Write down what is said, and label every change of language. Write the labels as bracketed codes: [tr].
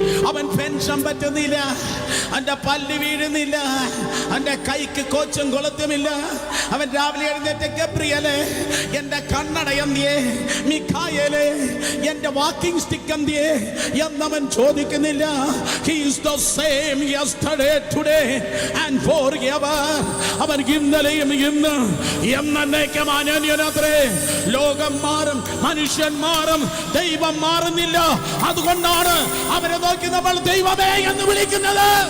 [ml] അവൻ പെൻഷൻ പറ്റുന്നില്ല, അവന്റെ പല്ല് വീഴുന്നില്ല, അവന്റെ കൈക്ക് കോച്ചും കൊളുത്തുമില്ല. അവൻ രാവിലെ എഴുന്നേറ്റ്, ഗബ്രിയേലേ എന്റെ കണ്ണട എന്തിയേ, മിഖായേലേ എന്റെ വാക്കിംഗ് സ്റ്റിക്ക് എന്തിയേ എന്നവൻ ചോദിക്കുന്നില്ല. [en] He is the same yesterday, today and forever. [ml] അവൻ ഇന്നലെയും ഇന്ന് എന്നേക്കും അനന്യനത്രേ. ലോകം മാറും, മനുഷ്യൻ മാറും, ദൈവം മാറുന്നില്ല. അതുകൊണ്ടാണ് അവനെ നോക്കി നമ്മൾ ദൈവമേ എന്ന് വിളിക്കുന്നത്.